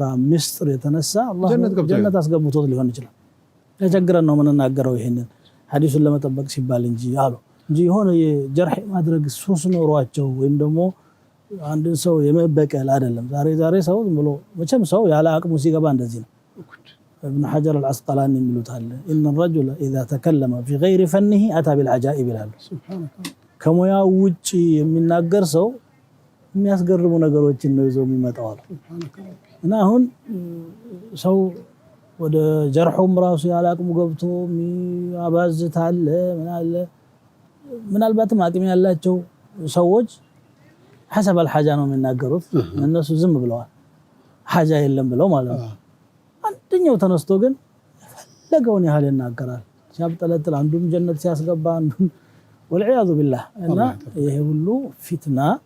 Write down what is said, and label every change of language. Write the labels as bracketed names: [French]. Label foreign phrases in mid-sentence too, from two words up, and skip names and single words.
[Amharic] ምስጥር የተነሳ አላህ ጀነት አስገብቶት ሊሆን ይችላል። ለቸግረን ነው የምንናገረው ይሄንን ሐዲሱን ለመጠበቅ ሲባል እንጂ አሉ እንጂ የሆነ የጀርህ ማድረግ ሱስ ኖሯቸው ወይም ደግሞ አንድን ሰው የመበቀል አይደለም። ዛሬ ሰው ዝም ብሎ መቼም ሰው ያለ አቅሙ ሲገባ እንደዚህ ነው። ابن حجر العسقلاني የሚሉት አለ [Arabic] ان الرجل اذا تكلم في غير فنه اتى بالعجائب [Amharic] ይላሉ። ከሙያው ውጪ የሚናገር ሰው የሚያስገርሙ ነገሮችን ነው ይዞ የሚመጣው። እና አሁን ሰው ወደ ጀርሑም ራሱ ያለ አቅሙ ገብቶ የሚያባዝታል ምናልባትም አቅም ያላቸው ሰዎች [Arabic] حسب الحاجة [Amharic] ነው የሚናገሩት እነሱ ዝም ብለዋል ሐጃ የለም ብለው ማለት ነው አንደኛው ተነስቶ ግን የፈለገውን ያህል ይናገራል ሲያብጠለጥል አንዱን ጀነት ሲያስገባ አንዱን [Arabic] والعياذ بالله [Amharic] እና ይሄ ሁሉ ፊትና